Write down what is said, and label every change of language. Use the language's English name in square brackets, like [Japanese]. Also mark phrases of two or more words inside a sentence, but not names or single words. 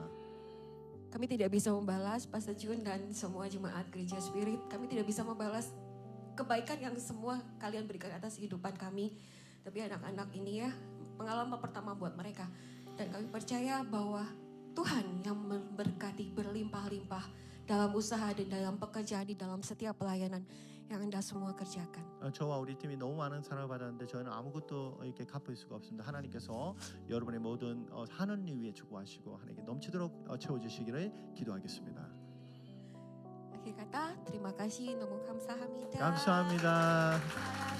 [Indonesian] Kami tidak bisa membalas Pastor Jun dan semua jemaat Gereja Spirit. Kami tidak bisa membalas kebaikan yang semua kalian berikan atas kehidupan kami. Tapi anak-anak ini ya, pengalaman pertama buat mereka. Dan kami percaya bahwa Tuhan yang memberkati berlimpah-limpah dalam usaha dan dalam pekerjaan, di dalam setiap pelayanan. yang Anda semua kerjakan. [Korean] 저와 우리 팀이 너무 많은 사랑을 받았는데 저희는 아무것도 이렇게 갚을 수가 없습니다. 하나님께서 여러분의 모든 하는 일 위에 축복하시고 하나님께 넘치도록 채워주시기를 기도하겠습니다. [Indonesian] Akhir kata, terima kasih, [Korean] 너무 감사합니다. 감사합니다.